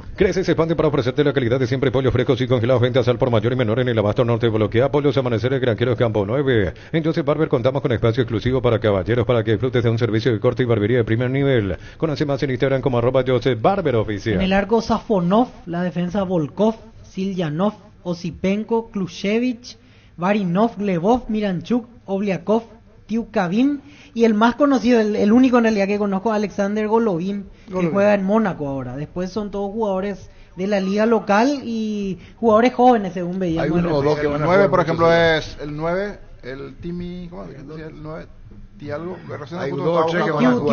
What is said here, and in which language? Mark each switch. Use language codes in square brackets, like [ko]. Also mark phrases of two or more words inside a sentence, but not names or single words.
[es] Crece, se expande para ofrecerte la calidad de siempre. Pollos frescos y congelados, ventas al por mayor y menor en el abasto norte. Bloquea Pollos Amaneceres Granjeros Campo 9. En Joseph Barber contamos con espacio exclusivo para caballeros para que disfrutes de un servicio de corte y barbería de primer nivel. Conoce más en Instagram como @Joseph Barber Oficial. En el arco Safonov, la defensa Volkov, Silyanov, Osipenko, Klushevich, Varinov, Glebov, Miranchuk, Obliakov, Tiukavin y el más conocido, el único en realidad que conozco, Alexander Golovin, que juega en Mónaco ahora. Después son todos jugadores de la liga local y jugadores jóvenes, según veíamos. Hay uno o dos que van a jugar. El 9, por ejemplo, es el 9, el Timi, ¿cómo decía el 9? Hay 2 o 3 que van a jugar.